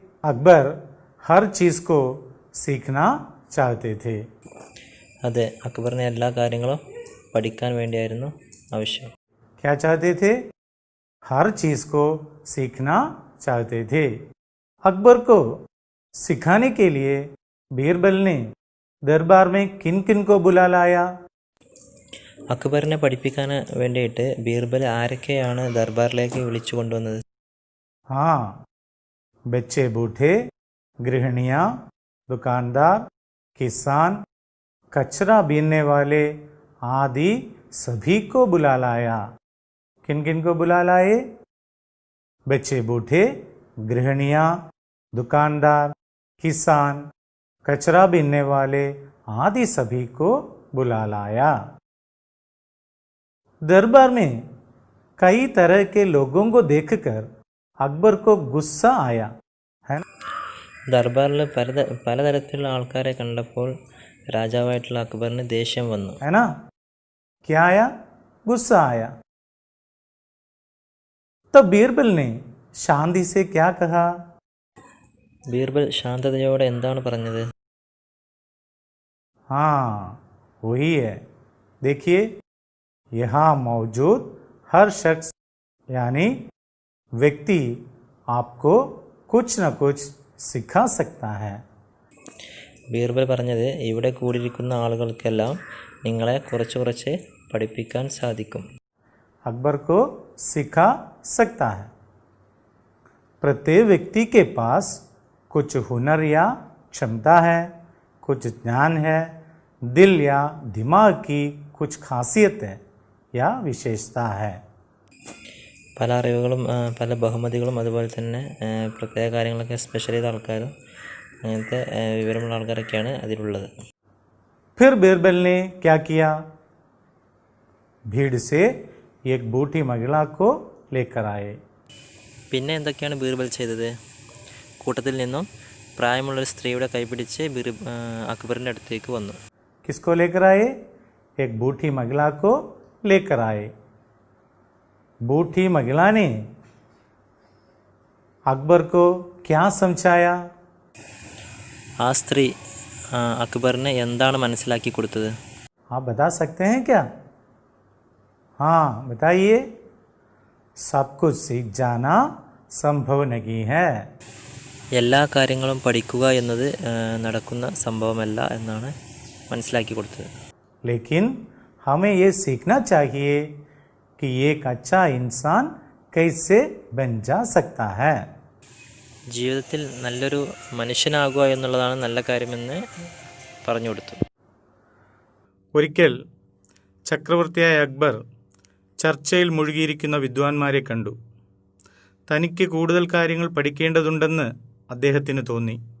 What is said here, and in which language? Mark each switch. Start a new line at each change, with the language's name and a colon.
Hindi: अकबर हर चीज को सीखना चाहते थे।
Malayalam: അതെ, അക്ബറിന് എല്ലാ കാര്യങ്ങളും പഠിക്കാൻ വേണ്ടിയായിരുന്നു ആവശ്യം.
Hindi: क्या चाहते थे? हर चीज को सीखना चाहते थे। अकबर को सिखाने के लिए बीरबल ने दरबार में किन किन को बुला लाया?
Malayalam: അക്ബറിനെ പഠിപ്പിക്കാൻ വേണ്ടിയിട്ട് ബീർബൽ ആരൊക്കെയാണ് ദർബാറിലേക്ക് വിളിച്ചു കൊണ്ടുവന്നത്?
Hindi: हाँ, बच्चे बूढ़े, गृहिणियाँ, दुकानदार, किसान, कचरा बीनने वाले आदि सभी को बुला लाया। किन किन को बुला लाए? बच्चे बूढ़े, गृहिणियाँ, दुकानदार, किसान, कचरा बीनने वाले आदि सभी को बुला लाया। दरबार में कई तरह के लोगों को देखकर अकबर को गुस्सा आया, है ना?
Malayalam: ദർബാറിൽ പലതരത്തിലുള്ള ആൾക്കാരെ കണ്ടപ്പോൾ രാജാവായിട്ടുള്ള അക്ബറിന് ദേഷ്യം വന്നു.
Hindi: है ना? क्या आया? गुस्सा आया। तो बीरबल ने शांति से क्या कहा?
Malayalam: ബീർബൽ ശാന്തതയോടെ എന്താണ് പറഞ്ഞത്?
Hindi: हाँ वही है। देखिए, यहाँ मौजूद हर शख्स यानी व्यक्ति आपको कुछ न कुछ सिखा सकता है।
Malayalam: ബീർബൽ പറഞ്ഞത്, ഇവിടെ കൂടിയിരിക്കുന്ന ആളുകൾക്കെല്ലാം നിങ്ങളെ കുറച്ച് പഠിപ്പിക്കാൻ സാധിക്കും.
Hindi: अकबर को सिखा सकता है। प्रत्येक व्यक्ति के पास कुछ हुनर या क्षमता है, कुछ ज्ञान है, दिल या दिमाग की कुछ खासियत है या विशेषता है।
Malayalam: പല അറിവുകളും പല ബഹുമതികളും അതുപോലെ തന്നെ പ്രത്യേക കാര്യങ്ങളൊക്കെ സ്പെഷ്യൽ ചെയ്ത ആൾക്കാരും അങ്ങനത്തെ വിവരമുള്ള ആൾക്കാരൊക്കെയാണ് അതിലുള്ളത്.
Hindi: फिर बीरबल ने क्या किया? भीड़ से एक बूढ़ी महिला को लेकर आए।
Malayalam: പിന്നെ എന്തൊക്കെയാണ് ബീർബൽ ചെയ്തത്? കൂട്ടത്തിൽ നിന്നും പ്രായമുള്ളൊരു സ്ത്രീയുടെ കൈപിടിച്ച് അക്ബറിൻ്റെ അടുത്തേക്ക് വന്നു.
Hindi: किसको लेकर आए? एक बूढ़ी महिला को लेकर आए। बूढ़ी महिला ने अकबर को क्या समझाया?
Malayalam: ആ സ്ത്രീ അക്ബറിന് എന്താണ് മനസ്സിലാക്കി കൊടുത്തത്?
Hindi: आप बता सकते हैं क्या? हाँ बताइए। सब कुछ सीख जाना संभव नहीं है।
Malayalam: എല്ലാ കാര്യങ്ങളും പഠിക്കുക എന്നത് നടക്കുന്ന സംഭവമല്ല എന്നാണ് മനസ്സിലാക്കി കൊടുത്തത്.
Hindi: लेकिन हमें ये सीखना चाहिए कि एक अच्छा इंसान कैसे बन जा सकता है.
Malayalam: ജീവിതത്തിൽ നല്ലൊരു മനുഷ്യനാകുക എന്നുള്ളതാണ് നല്ല കാര്യമെന്ന് പറഞ്ഞു കൊടുത്തു. ഒരിക്കൽ ചക്രവർത്തിയായ അക്ബർ ചർച്ചയിൽ മുഴുകിയിരിക്കുന്ന വിദ്വാൻമാരെ കണ്ടു. തനിക്ക് കൂടുതൽ കാര്യങ്ങൾ പഠിക്കേണ്ടതുണ്ടെന്ന് അദ്ദേഹത്തിന് തോന്നി.